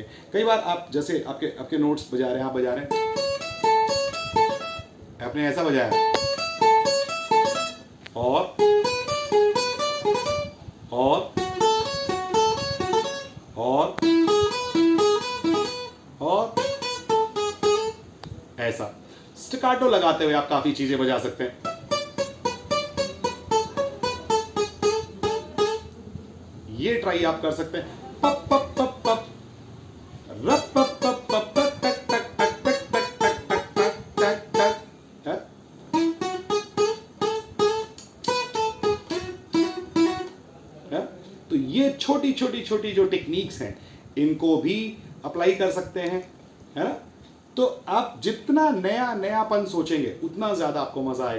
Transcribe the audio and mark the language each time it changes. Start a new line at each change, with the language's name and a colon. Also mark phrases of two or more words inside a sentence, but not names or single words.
Hindi: कई बार आप जैसे आपके नोट्स बजा रहे हैं, आप बजा रहे हैं, आपने ऐसा बजाया और ऐसा स्टिकाटो लगाते हुए आप काफी चीजें बजा सकते हैं। ये ट्राई आप कर सकते हैं। पप पप पप पप रप पप पप पप टक टक टक टक टक टक टक टक टक। तो ये छोटी छोटी छोटी जो टेक्निक्स हैं, इनको भी अप्लाई कर सकते हैं, है ना। तो आप जितना नया नयापन सोचेंगे उतना ज्यादा आपको मजा आएगा।